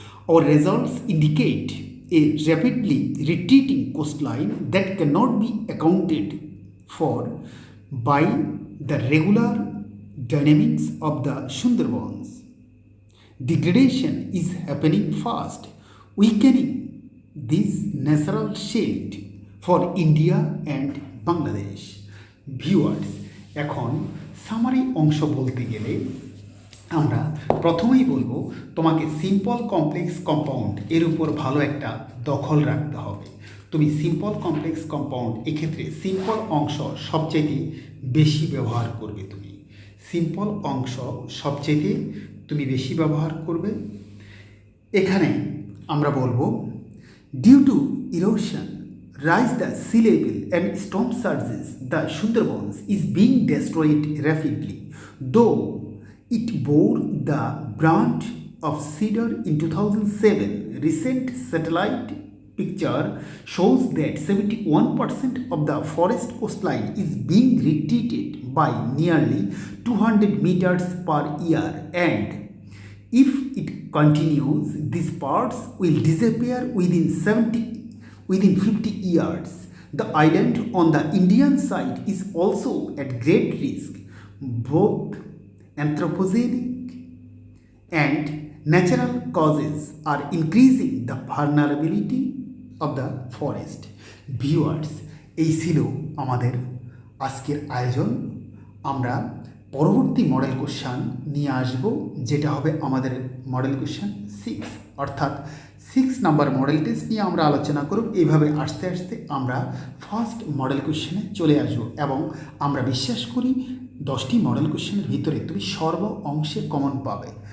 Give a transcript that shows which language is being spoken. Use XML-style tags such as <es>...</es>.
<en>Our results indicate a rapidly retreating coastline that cannot be accounted for by the regular dynamics of the Sundarbans. Degradation is happening fast, weakening this natural shield for India and Bangladesh.</en> <bn>Viewers, এখন summary অংশ বলতে গেলে আমরা প্রথমেই বলবো তোমাকে simple complex compound এর উপর ভালো একটা দখল রাখতে হবে। তুমি সিম্পল কমপ্লেক্স কম্পাউন্ড এক্ষেত্রে সিম্পল অংশ সবচেয়ে বেশি ব্যবহার করবে। তুমি সিম্পল অংশ সবচেয়ে তুমি বেশি ব্যবহার করবে। এখানে আমরা বলবো</bn> <en>Due to erosion rise the sea level and storm surges, the Sundarbans is being destroyed rapidly. Though it bore the brunt of cedar in 2007, recent satellite picture shows that 71% of the forest coastline is being retreated by nearly 200 meters per year, and if it continues, these parts will disappear within 50 years. The island on the Indian side is also at great risk. Both anthropogenic and natural causes are increasing the vulnerability of the forest.</en> <bn>Viewers, এই ছিল আমাদের আজকের আয়োজন। আমরা পরবর্তী model question নিয়ে আসব, যেটা হবে আমাদের মডেল কোশ্চেন 6, অর্থাৎ 6 নাম্বার মডেল টেস্ট নিয়ে আমরা আলোচনা করব। এইভাবে আস্তে আস্তে আমরা ফার্স্ট মডেল কোশ্চেনে চলে আসব এবং আমরা বিশ্বাস করি 10টি মডেল কোশ্চেনের ভিতরে তুমি সর্ব অংশে কমন পাবে।</bn>